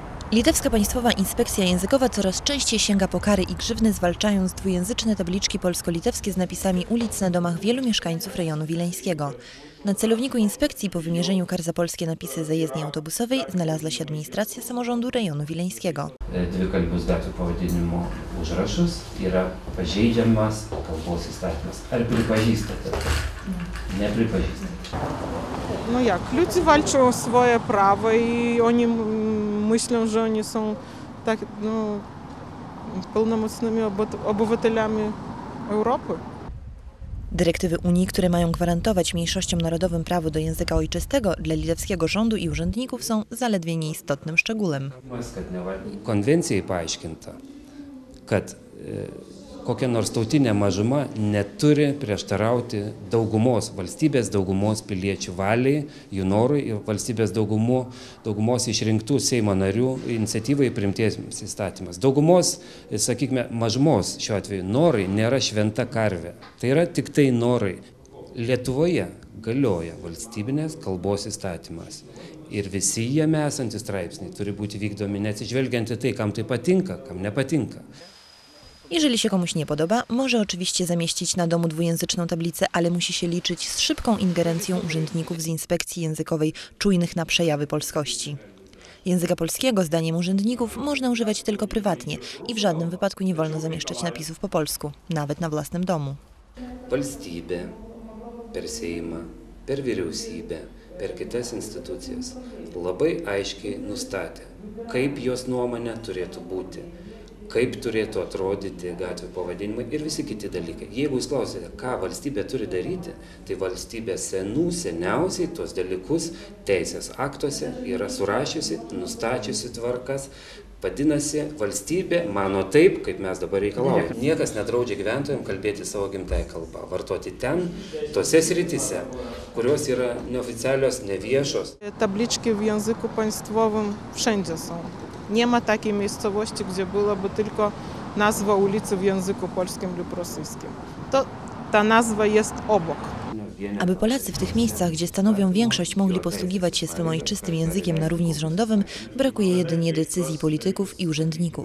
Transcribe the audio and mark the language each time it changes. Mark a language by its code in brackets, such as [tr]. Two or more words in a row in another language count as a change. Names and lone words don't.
[pl] Litewska Państwowa Inspekcja Językowa coraz częściej sięga po kary i grzywny, zwalczając dwujęzyczne tabliczki polsko-litewskie z napisami ulic na domach wielu mieszkańców rejonu wileńskiego. Na celowniku inspekcji po wymierzeniu kar za polskie napisy zajezdni autobusowej znalazła się administracja samorządu rejonu wileńskiego. [lt] Dvikalbius gatvių pavadinimų užrašus yra pažeidžiamas kalbos įstatymas. Ar pripažįstate? Nepripažįstate. [pl] No jak, ludzie walczą o swoje prawa i oni myślą, że oni są tak, pełnomocnymi obywatelami Europy. Dyrektywy Unii, które mają gwarantować mniejszościom narodowym prawo do języka ojczystego, dla litewskiego rządu i urzędników są zaledwie nieistotnym szczegółem. [lt] Konwencijai paaiškinta, kad kokia nors tautinė mažuma neturi prieštarauti valstybės daugumos piliečių valiai, jų norui ir valstybės daugumos išrinktų Seimo narių iniciatyvai priimties įstatymas. Daugumos, sakykime, mažumos šiuo atveju norai nėra šventa karvė. Tai yra tik tai norai. Lietuvoje galioja valstybinės kalbos įstatymas. Ir visi jame esantys straipsniai turi būti vykdomi neatsižvelgiant į tai, kam tai patinka, kam nepatinka. [pl] Jeżeli się komuś nie podoba, może oczywiście zamieścić na domu dwujęzyczną tablicę, ale musi się liczyć z szybką ingerencją urzędników z inspekcji językowej czujnych na przejawy polskości. Języka polskiego, zdaniem urzędników, można używać tylko prywatnie i w żadnym wypadku nie wolno zamieszczać napisów po polsku, nawet na własnym domu. [lt] Valstybė per Seimą, per vyriausybę, per kitas institucijas labai aiškiai nustatė, kaip jos nuomonė turėtų būti, kaip turėtų atrodyti gatvių pavadinimai ir visi kiti dalykai. Jeigu jūs klausite, ką valstybė turi daryti, tai valstybė seniausiai tuos dalykus teisės aktuose yra surašiusi, nustačiusi tvarkas. Vadinasi, valstybė mano taip, kaip mes dabar reikalaujame. Niekas nedraudžia gyventojams kalbėti savo gimtąją kalbą, vartoti ten, tose srityse, kurios yra neoficjalios, neviešos. [pl] Tabliczki w języku państwowym wszędzie są. Nie ma takiej miejscowości, gdzie byłaby tylko nazwa ulicy w języku polskim lub rosyjskim. Ta nazwa jest obok. Aby Polacy w tych miejscach, gdzie stanowią większość, mogli posługiwać się swym ojczystym językiem na równi z rządowym, brakuje jedynie decyzji polityków i urzędników.